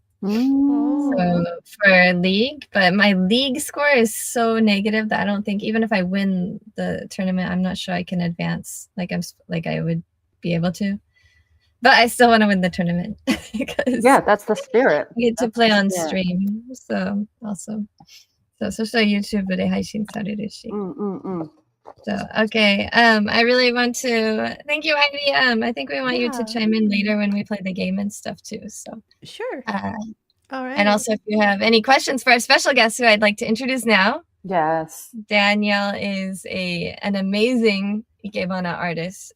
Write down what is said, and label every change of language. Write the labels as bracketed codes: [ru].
[en] So for league, but my league score is so negative that I don't think even if I win the tournament, I'm not sure I can advance like I would be able to. But I still want to win the tournament because that's the spirit. You get to play on stream, so awesome. [ja] So YouTube で配信されるし。 [en] So okay, I really want to thank you, Airi. I think we want you to chime in later when we play the game and stuff too. So sure. All right. And also, if you have any questions for our special guest, who I'd like to introduce now. Yes. Daniel is an amazing Ikebana artist.